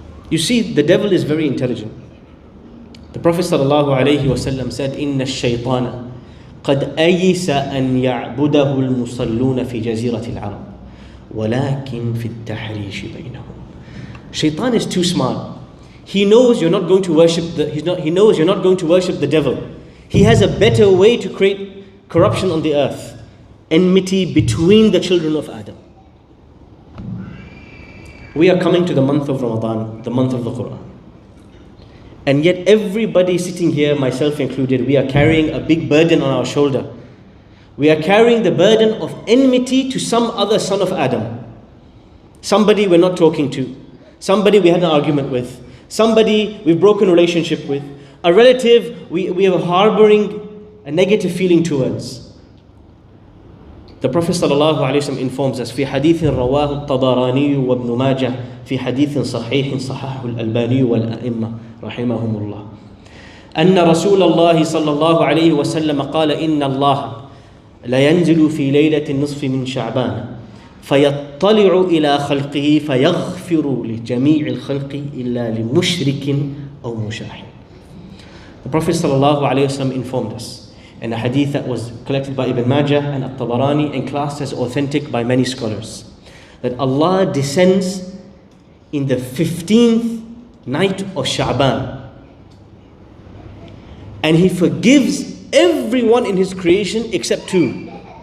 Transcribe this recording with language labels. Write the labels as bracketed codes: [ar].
[en] You see, the devil is very intelligent. The Prophet ﷺ said, [ar] إِنَّ الشَّيْطَانَ قَدْ أَيِّسَ أَنْ يَعْبُدَهُ الْمُصَلُّونَ فِي جَزِيرَةِ الْعَرَبِ وَلَكِنْ فِي التَّحْرِيشِ بَيْنَهُم. [en] Shaitan is too smart. He knows you're not going to worship the devil. He has a better way to create corruption on the earth. Enmity between the children of Adam. We are coming to the month of Ramadan, the month of the Quran. And yet everybody sitting here, myself included, we are carrying a big burden on our shoulder. We are carrying the burden of enmity to some other son of Adam. Somebody we're not talking to. Somebody we had an argument with. Somebody we've broken relationship with. A relative we are harboring a negative feeling towards. The Prophet ﷺ informs us, [ar] في حديث رواه الطبراني وابن ماجه في حديث صحيح صححه الألباني والأئمة رحمهم الله أن رسول الله صلى الله عليه وسلم قال إن الله لا ينزل في ليلة النصف من شعبان فيطلع إلى خلقه فيغفر لجميع الخلق إلا لمشرك أو مشاحن. [en] The Prophet ﷺ informed us in a hadith that was collected by Ibn Majah and At-Tabarani and classed as authentic by many scholars, that Allah descends in the 15th night of Sha'ban and He forgives everyone in His creation except two.